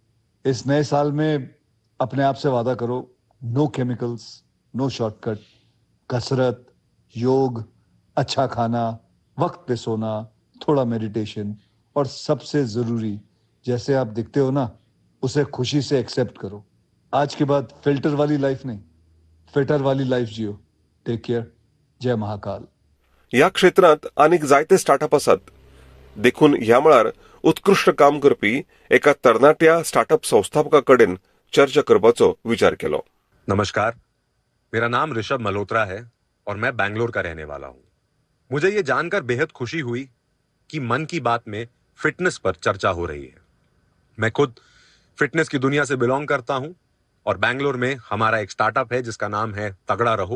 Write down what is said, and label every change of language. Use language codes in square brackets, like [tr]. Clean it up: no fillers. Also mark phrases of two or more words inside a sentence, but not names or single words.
[hi] इस नए साल में अपने आप से वादा करो, [en] no chemicals, no shortcut, [hi] कसरत, योग, अच्छा खाना, वक्त पे सोना, थोड़ा मेडिटेशन और सबसे जरूरी, जैसे आप दिखते हो ना उसे खुशी से एक्सेप्ट करो। आज के बाद फिल्टर वाली लाइफ नहीं, फिटर वाली लाइफ जियो। [en] take care. [hi] जय महाकाल. [kok] ह्या क्षेत्रांत आनीक जायते स्टार्टअप आसात. देखून ह्या मळार उत्कृष्ट काम करपी एका तरणाट्या स्टार्टअप संस्थापका कडेन चर्चा करपाचो विचार केलो. [hi] नमस्कार, मेरा नाम ऋषभ मल्होत्रा है और मैं बैंगलोर का रहने वाला हूं. मुझे ये जानकर बेहद खुशी हुई कि मन की बात में फिटनेस पर चर्चा हो रही है. मैं खुद फिटनेस की दुनिया से बिलोंग करता हूं और बैंगलोर में हमारा एक स्टार्टअप है जिसका नाम है तगड़ा रहो.